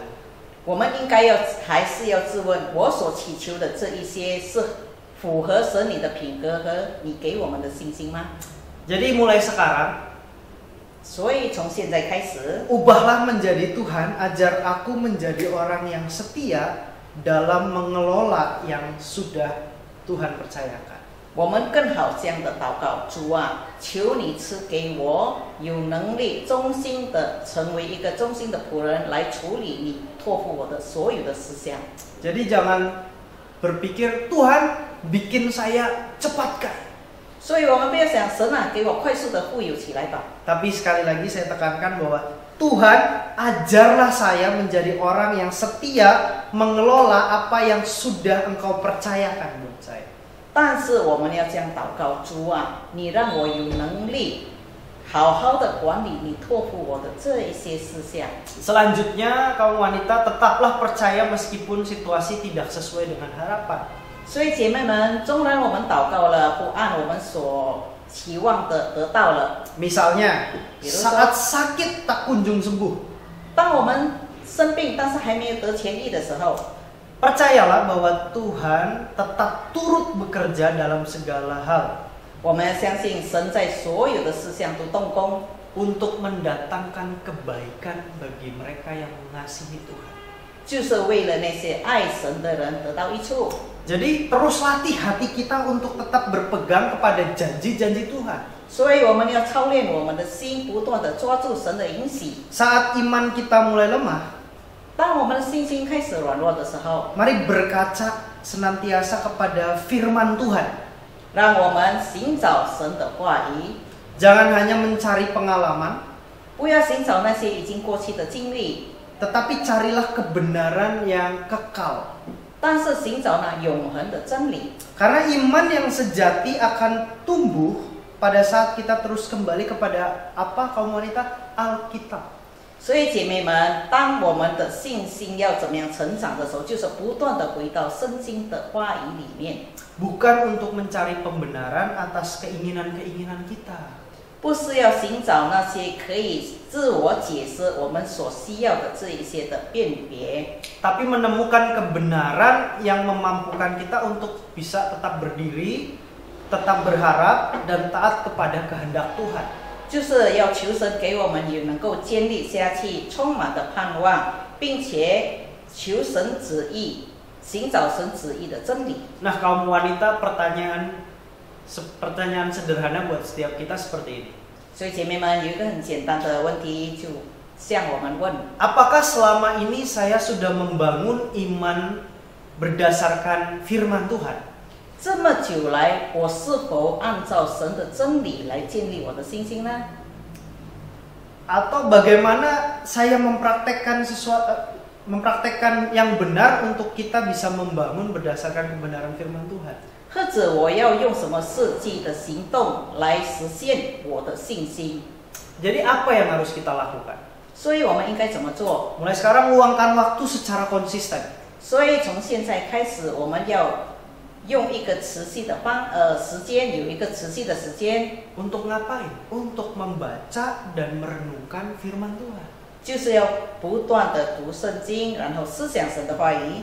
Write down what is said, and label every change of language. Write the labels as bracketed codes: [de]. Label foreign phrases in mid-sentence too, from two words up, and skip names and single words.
[zh] 我们应该还是要自问，我所祈求的这一些是符合神你的品格和你给我们的信心吗？ [id] Jadi mulai sekarang, [zh] 所以从现在开始， [id] ubahlah menjadi Tuhan, ajar aku menjadi orang yang setia dalam mengelola yang sudah Tuhan percayakan. [zh] 我们更好这样的祷告，主啊，求你赐给我有能力忠心的成为一个忠心的仆人，来处理你托付我的所有的事项。 [id] Jadi jangan berpikir Tuhan bikin saya cepat kaya. [zh] 所以我们不要想神啊，给我快速的富有起来吧。 [id] Tapi sekali lagi saya tekankan bahwa Tuhan ajarlah saya menjadi orang yang setia mengelola apa yang sudah Engkau percayakan buat saya. [zh] 但是我们要这样祷告，主啊，你让我有能力好好的管理你托付我的这一些事项。 [id] Selanjutnya kaum wanita tetaplah percaya meskipun situasi tidak sesuai dengan harapan. [zh] 所以姐妹们，纵然我们祷告了，不按我们所期望的得到了， [id] Misalnya saat sakit tak kunjung sembuh. [zh] 当我们生病但是还没有得痊愈的时候， [id] Percayalah bahwa Tuhan tetap turut bekerja dalam segala hal [zh] 我们要相信神在所有的事项都动工， [id] untuk mendatangkan kebaikan bagi mereka yang mengasihi Tuhan. [zh] 就是为了那些爱神的人得到益处。 [id] Jadi terus latih hati kita untuk tetap berpegang kepada janji-janji Tuhan. [zh] 所以我们要操练我们的心，不断的抓住神的应许。 [id] Saat iman kita mulai lemah, [zh] 当我们的信心开始软弱的时候， [id] mari berkaca senantiasa kepada firman Tuhan. [zh] 让我们寻找神的话语， [id] Jangan hanya mencari pengalaman, [zh] 不要寻找那些已经过去的经历， [id] tetapi carilah kebenaran yang kekal. [zh] 但是寻找那永恒的真理。 [id] Karena iman yang sejati akan tumbuh pada saat kita terus kembali kepada apa kaum wanita? Alkitab. [zh] 所以姐妹们，当我们的信心要怎么样成长的时候，就是不断的回到圣经的话语里面， [id] Bukan untuk mencari pembenaran atas keinginan-keinginan kita. [zh] 不是要寻找那些可以自我解释我们所需要的这一些的辨别， [id] Tapi menemukan kebenaran yang memampukan kita untuk bisa tetap berdiri, tetap berharap, dan taat kepada kehendak Tuhan. [zh] 就是要求神给我们也能够坚立下去，充满的盼望，并且求神旨意，寻找神旨意的真理。 [id] Nah, kaum wanita, pertanyaan sederhana buat setiap kita seperti ini. [zh] 所以姐妹们有一个很简单的问题，就向我们问： [id] Apakah selama ini saya sudah membangun iman berdasarkan firman Tuhan? [zh] 这么久来，我是否按照神的真理来建立我的信心呢？ [id] Atau bagaimana saya mempraktekkan mempraktekkan yang benar untuk kita bisa membangun berdasarkan kebenaran firman Tuhan? [zh] 或者我要用什么实际的行动来实现我的信心？ [id] Jadi apa yang harus kita lakukan? [zh] 所以我们应该怎么做？ [id] Mulai sekarang luangkan waktu secara konsisten. [zh] 所以从现在开始，我们要用一个持续的时间，有一个持续的时间， [id] Untuk ngapain? Untuk membaca dan merenungkan firman Tuhan. [zh] 就是要不断的读圣经，然后思想神的话语。